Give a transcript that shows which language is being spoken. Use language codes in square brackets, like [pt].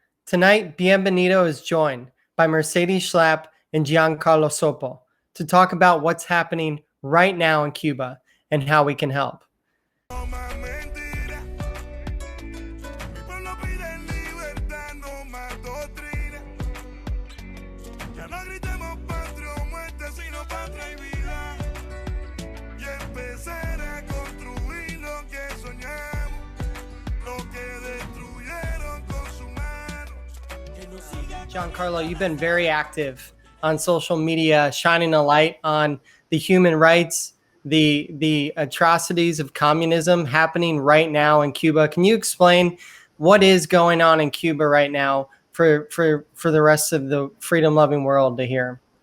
[en] Tonight, Bienvenido is joined by Mercedes Schlapp and Giancarlo Sopo to talk about what's happening right now in Cuba and how we can help. [es] No más mentira, mi pueblo pide libertad, no más doctrina. Ya no gritemos patria o muerte, sino patria y vida. Y empezar a construir lo que soñamos, lo que destruyeron con su mano. [en] Giancarlo, you've been very active on social media, shining a light on the human rights, the atrocities of communism happening right now in Cuba. Can you explain what is going on in Cuba right now for the rest of the freedom-loving world to hear?